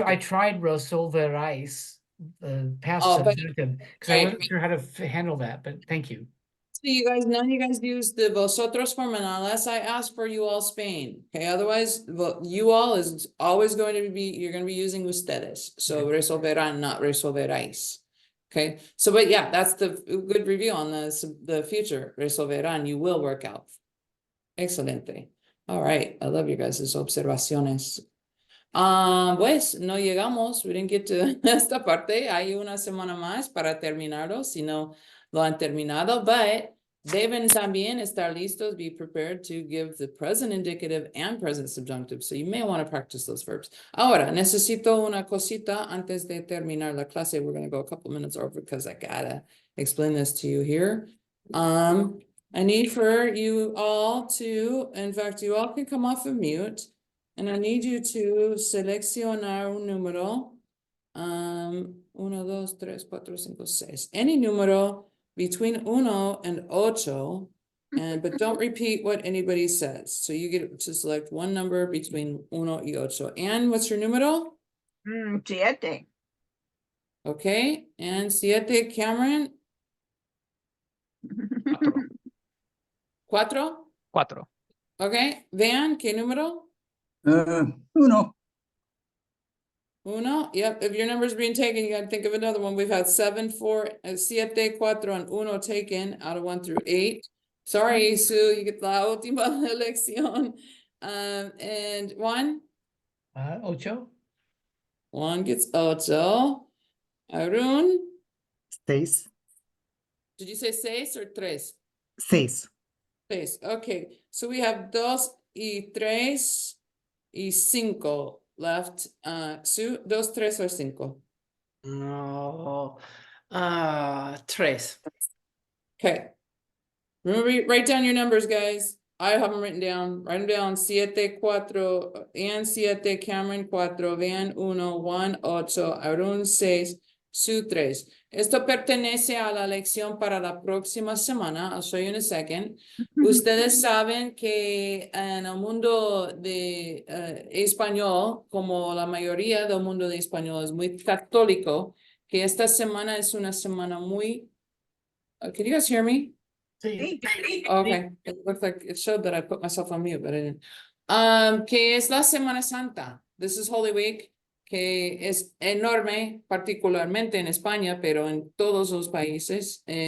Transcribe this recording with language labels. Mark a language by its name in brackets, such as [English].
[English] I tried resolverais, past Oh, but- subjunctive, because I wasn't sure how to handle that, but thank you. So none of you guys use the vosotros form unless I ask for you all Spain. Okay, otherwise, you all is always going to be, you're going to be using ustedes. So resolverán, not resolveráis. Okay, so but yeah, that's the good review on the future. Resolverán, you will work out. Excelente. All right, I love you guys' observaciones. [Spanish] Pues no llegamos, [English] we didn't get to [Spanish] esta parte. Hay una semana más para terminarlo, si no lo han terminado, but deben también estar listos, [English] be prepared to give the present indicative and present subjunctive, so you may want to practice those verbs. [Spanish] Ahora, necesito una cosita antes de terminar la clase. [English] We're going to go a couple minutes over because I gotta explain this to you here. I need for you all to, in fact, you all can come off of mute. And I need you to seleccionar un número. 1, 2, 3, 4, 5, 6. Any número between 1 and 8. But don't repeat what anybody says. So you get to select one number between 1 y 8. And what's your número? 7. Okay. And 7, Cameron? 4. 4. [Spanish] Okay. Van, ¿qué número? [English] 1. Uno, yep, if your number's being taken, you gotta think of another one. We've had 7, 4, 7, 4, and 1 taken out of 1 through 8. Sorry, Sue, you get [Spanish] la última elección. [English] And 1? [Spanish] Ocho. [English] 1 gets 8. Arun, 6. did you say 6 or 3? 6. 6, okay. So we have 2 y 3 y 5 left. Sue, 2, 3 or 5? [Spanish] No. Tres. [English] Okay. Remember, write down your numbers, guys. I have them written down. Write them down. 7, 4, Ann 7, Cameron 4, Van 1, Juan 8, Arun 6, Sue 3. [Spanish] Esto pertenece a la lección para la próxima semana. [English] I'll show you in a second. [Spanish] Ustedes saben que en el mundo de español, como la mayoría del mundo de español es muy católico, que esta semana es una semana muy... [English] can you guys hear me? [Spanish] Sí. [English] Okay, it looked like it showed that I put myself on mute, but I didn't. [Spanish] Que es la Semana Santa. [English] This is Holy Week, [Spanish] que es enorme, particularmente en España, pero en todos los países.